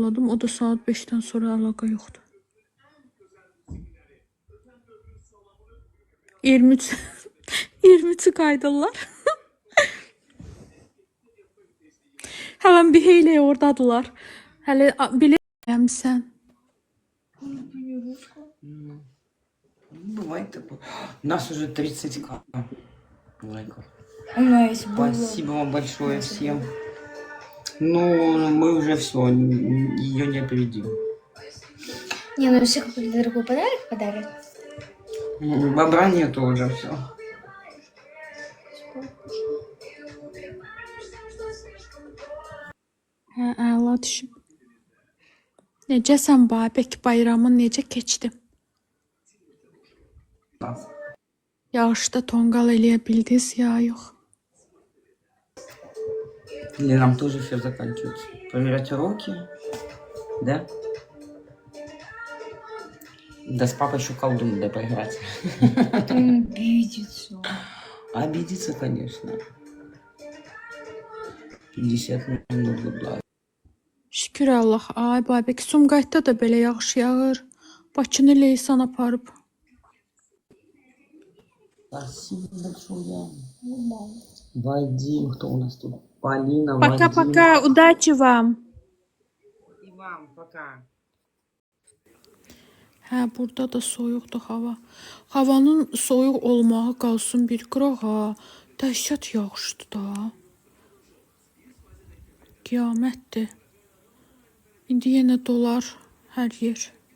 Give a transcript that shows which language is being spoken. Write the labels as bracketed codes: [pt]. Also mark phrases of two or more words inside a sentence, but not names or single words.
[az] O da saat 5-dən sonra əlaqə yoxdur. 23 qaydırlar. Hələ bir heylə oradadılar. Hələ bilirsən. [ru] Бывает такое. У нас уже 30к лайков. Спасибо. Спасибо вам большое всем. Ну, мы уже все, ее не опередим. Не, ну если какой-то дорогой подарок подарят. Бобра нету уже все. [az] Hə, əla düşüb. Necəsən Babək, bayramın necə keçdi? Yağışda tonqal eləyə bildiniz ya yox? [ru] Или нам тоже все заканчивается? Проверять уроки? Да? Да с папой еще колду надо поиграть. Обидится. Обидится, конечно. 50 минут гудла. [az] Şükür Allah. Ay Babək, Sumqayıtda da belə yağış yağır. Bakını leysan aparıb. [ru] Спасибо большое. Вадим, кто у нас тут? Полина, Вадим. Пока-пока, удачи вам. И вам, пока. [az] Hə, burada da soyuqdur hava. Havanın soyuq olmağı qalsın bir qıraq ha. Dəhşət yağışdır da. Qiyamətdir. İndi yenə dolar hər yer.